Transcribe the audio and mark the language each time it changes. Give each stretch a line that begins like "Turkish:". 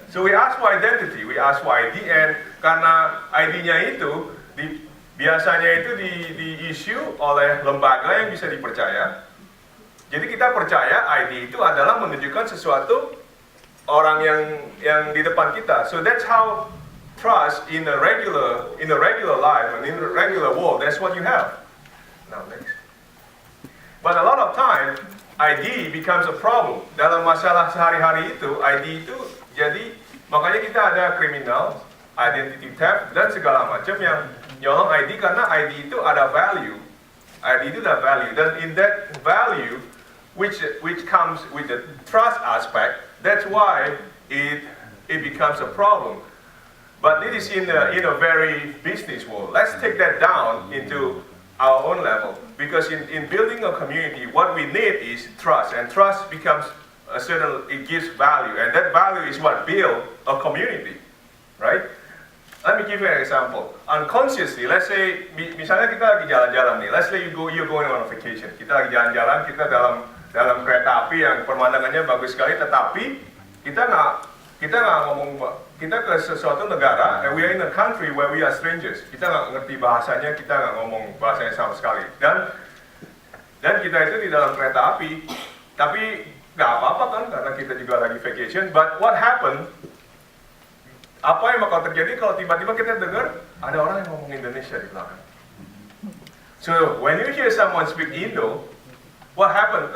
English: So we ask for identity, we ask for ID, and
Indonesian: karena ID-nya itu biasanya itu di-issue oleh lembaga yang bisa dipercaya. Jadi kita percaya ID itu adalah menunjukkan sesuatu orang yang di depan kita.
English: So that's how trust in a regular life and in a regular world, that's what you have. Now next. But a lot of time ID becomes a problem.
Indonesian: Dalam masalah sehari-hari itu ID itu jadi makanya kita ada
English: criminal, identity theft
Indonesian: dan segala macam yang nyolong ID karena ID itu ada value. ID itu ada value dan
English: in that value which comes with the trust aspect, that's why it becomes a problem. But it is in a very business world. Let's take that down into our own level. Because in building a community, what we need is trust. And trust becomes it gives value. And that value is what builds a community. Right? Let me give you an example. Unconsciously, let's say,
Indonesian: misalnya kita lagi jalan-jalan nih.
English: Let's say you're going on a vacation.
Indonesian: Kita lagi jalan-jalan, kita dalam kereta api yang pemandangannya bagus sekali, tetapi kita nggak ngomong, kita ke sesuatu negara,
English: and we are in a country where we are strangers.
Indonesian: Kita nggak ngerti bahasanya, kita nggak ngomong bahasanya sama sekali. Dan kita itu di dalam kereta api, tapi nggak apa-apa kan, karena kita juga lagi vacation.
English: But what happened?
Indonesian: Apa yang bakal terjadi kalau tiba-tiba kita dengar ada orang yang ngomong Indonesia di belakang?
English: So when you hear someone speak Indo, what happened?